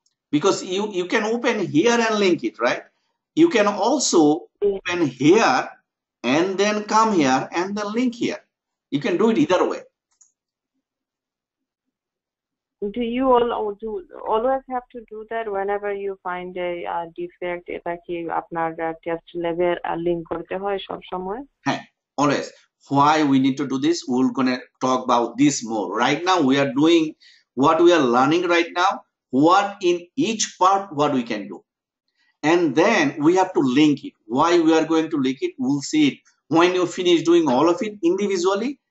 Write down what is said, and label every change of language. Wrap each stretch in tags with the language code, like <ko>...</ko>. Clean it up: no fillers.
<en>Because you can open here and link it, right? You can also open here and then come here and then link here. You can do it either way. Do you always have to do that whenever you find a defect?</en> <bn>এটা কি আপনার test lab link করতে হয় সব সময়?</bn> <en>হ্যাঁ, always. Why we need to do this? We're gonna talk about this more. Right now we are doing what we are learning right now. What in each part what we can do, and then we have to link it. Why we are going to link it? We'll see it when you finish doing all of it individually.</en>